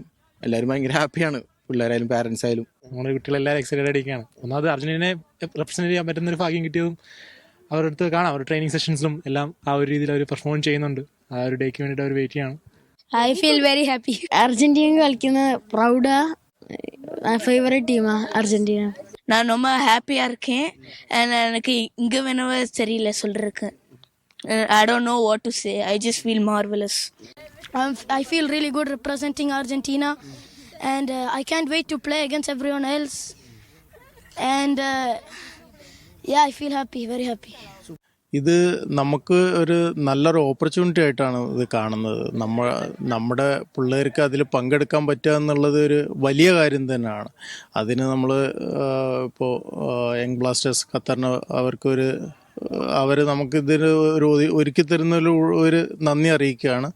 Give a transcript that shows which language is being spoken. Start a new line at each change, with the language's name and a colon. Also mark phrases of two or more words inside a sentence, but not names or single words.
Malayalam: എല്ലാവരും ഭയങ്കര ഹാപ്പിയാണ്, പിള്ളേരായാലും പാരൻസ് ആയാലും. നമ്മുടെ കുട്ടികളെല്ലാവരും എക്സൈറ്റഡ് ആയിരിക്കുകയാണ്. ഒന്നാമത് അർജന്റീനയെ റെപ്രസെന്റ് ചെയ്യാൻ പറ്റുന്ന ഒരു ഭാഗ്യം കിട്ടിയതും അവരുടെ അടുത്ത് കാണാം. അവരുടെ ട്രെയിനിങ് സെഷൻസിലും എല്ലാം ആ ഒരു രീതിയിൽ അവർ പെർഫോം ചെയ്യുന്നുണ്ട്. ആ ഒരു ഡേക്ക് വേണ്ടിയിട്ട് അവർ വെയിറ്റ് ചെയ്യാണ്.
English: I feel very happy.
Malayalam: അർജന്റീന കളിക്കുന്ന പ്രൗഡാ.
Tamil: ஃபேவரட் டீமா அர்ஜென்டினா. நான் ரொம்ப ஹாப்பியாக இருக்கேன். எனக்கு இங்கே வேணவே தெரியல சொல்கிறதுக்கு.
English: I don't know what to say. I just feel marvelous. I feel really good representing Argentina and I can't wait to play against everyone else and yeah, I feel happy, very happy.
Malayalam: ഇത് നമുക്ക് ഒരു നല്ലൊരു ഓപ്പർച്യൂണിറ്റി ആയിട്ടാണ് ഇത് കാണുന്നത്. നമ്മുടെ പിള്ളേർക്ക് അതിൽ പങ്കെടുക്കാൻ പറ്റുക എന്നുള്ളത് ഒരു വലിയ കാര്യം തന്നെയാണ്. അതിന് നമ്മൾ ഇപ്പോൾ യങ് ബ്ലാസ്റ്റേഴ്സ് ഖത്തറിന് അവർ നമുക്കിതിന് ഒരുക്കി തരുന്ന ഒരു നന്ദി അറിയിക്കുകയാണ്.